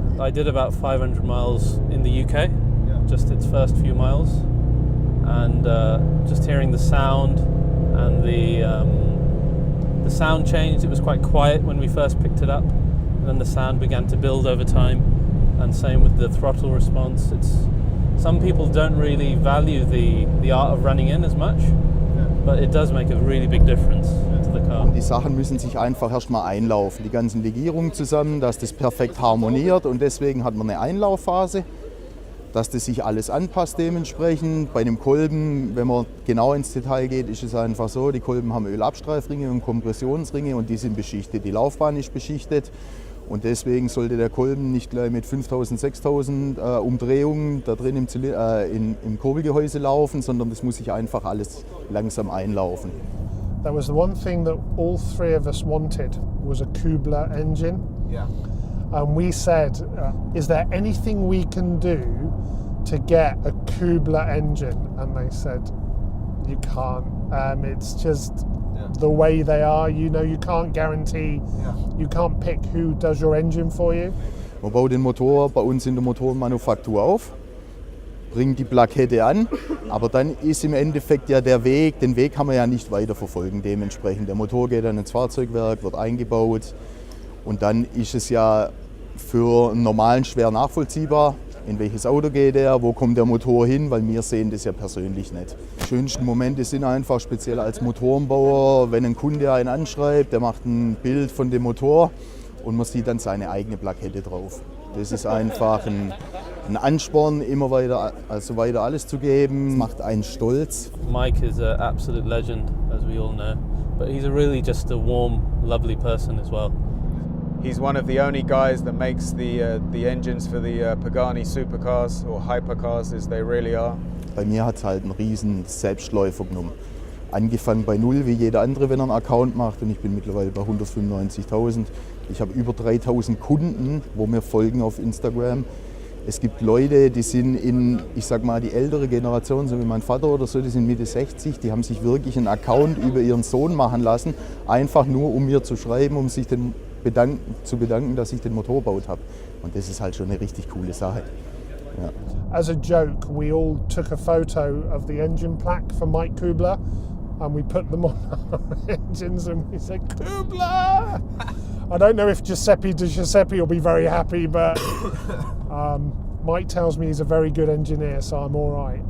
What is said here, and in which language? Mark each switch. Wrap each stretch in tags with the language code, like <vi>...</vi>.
<en>I did about 500 miles in the UK, just its first few miles, and just hearing the sound and the sound changed. It was quite quiet when we first picked it up, and then the sound began to build over time, and same with the throttle response. Some people don't really value the art of running in as much, but it does make a really big difference to the car.</en> <de>Und die Sachen müssen sich einfach erstmal einlaufen, die ganzen Legierungen zusammen, dass das perfekt harmoniert, und deswegen hat man eine Einlaufphase, dass das sich alles anpasst dementsprechend. Bei einem Kolben, wenn man genau ins Detail geht, ist es einfach so, die Kolben haben Ölabstreifringe und Kompressionsringe und die sind beschichtet, die Laufbahn ist beschichtet. Und deswegen sollte der Kolben nicht gleich mit 5.000, 6.000 Umdrehungen da drin im Kurbelgehäuse laufen, sondern das muss sich einfach alles langsam einlaufen.</de> <en>That was the one thing that all three of us wanted, was a Kübler engine. Yeah. And we said, is there anything we can do to get a Kübler engine? And they said, you can't. It's just the way they are. You can't guarantee, you can't pick who does your engine for you.</en> <de>Man baut den Motor bei uns in der Motorenmanufaktur auf, bringt die Plakette an, aber dann ist im Endeffekt ja den Weg kann man ja nicht weiterverfolgen dementsprechend. Der Motor geht dann ins Fahrzeugwerk, wird eingebaut und dann ist es ja für einen normalen schwer nachvollziehbar, in welches Auto geht er, wo kommt der Motor hin, weil wir sehen das ja persönlich nicht. Die schönsten Momente sind einfach speziell als Motorenbauer, wenn ein Kunde einen anschreibt, der macht ein Bild von dem Motor und man sieht dann seine eigene Plakette drauf. Das ist einfach ein Ansporn, immer weiter alles zu geben. Das macht einen stolz.</de> <en>Mike is an absolute legend, as we all know, but he's really just a warm, lovely person as well. He's one of the only guys that makes the engines for the Pagani supercars or hypercars as they really are.</en> <de>Bei mir hat es halt einen riesen Selbstläufer genommen. Angefangen bei null wie jeder andere, wenn er einen Account macht, und ich bin mittlerweile bei 195.000. Ich habe über 3.000 Kunden, wo mir folgen auf Instagram. Es gibt Leute, die sind ich sag mal, die ältere Generation, so wie mein Vater oder so, die sind Mitte 60, die haben sich wirklich einen Account über ihren Sohn machen lassen, einfach nur um mir zu schreiben, um sich zu bedanken, dass ich den Motor gebaut habe. Und das ist halt schon eine richtig coole Sache. Ja.</de> <en>As a joke, we all took a photo of the engine plaque for Mike Kübler and we put them on our engines and we said, Kübler! I don't know if Giuseppe will be very happy, but Mike tells me he's a very good engineer, so I'm all right.</en>